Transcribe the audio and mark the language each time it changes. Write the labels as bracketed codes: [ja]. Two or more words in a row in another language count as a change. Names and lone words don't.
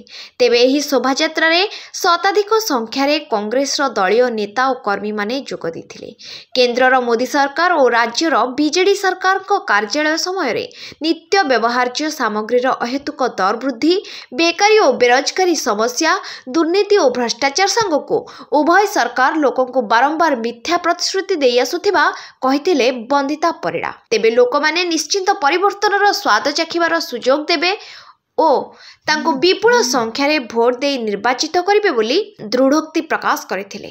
[or] ତେବେ ଏହି ଶୋଭାଯାତ୍ରା ରେ ଶତାଧିକ ସଂଖ୍ୟାର କଂଗ୍ରେସ ଦଳୀୟ ନେତା ଓ କର୍ମୀ ମାନେ ଯୋଗ ଦେଇଥିଲେ। କେନ୍ଦ୍ରର ମୋଦି ସରକାର ଓ ରାଜ୍ୟର ବିଜେଡି ସରକାର କୁ କାର୍ଯ୍ୟାଳୟ ସମୟ ରେ ନିତ୍ୟ ବ୍ୟବହାର୍ଯ୍ୟ ସାମଗ୍ରୀର ଅହେତୁକ ଦର ବୃଦ୍ଧି, ବେକାରି ଓ ବେରୋଜଗାରି ସମସ୍ୟା, ଦୁର୍ନୀତି ଓ ଭ୍ରଷ୍ଟାଚାର ସଙ୍ଗକୁ ଉଭୟ ସରକାର ଲୋକଙ୍କ କୁ ବାରମ୍ବାର ମିଥ୍ୟା ପ୍ରତିଶ୍ରୁତି ଦେଇ ଆସୁଥିବା କହିଥିଲେ ବନ୍ଦିତା ପରିଡ଼ା। ତେବେ ଲୋକ ମାନେ ନିଶ୍ଚିତ ପରିବର୍ତ୍ତନର ସ୍ୱାଦ ଚାଖିବାର ସୁଯୋଗ ଦେବେ ଓ ତାଙ୍କୁ ବିପୁଳ ସଂଖ୍ୟାର ଭୋଟ ଦେଇ ନିର୍ବାଚିତ କରିବେ ବୋଲି ଦୃଢ଼ୋକ୍ତି ପ୍ରକାଶ କରିଥିଲେ।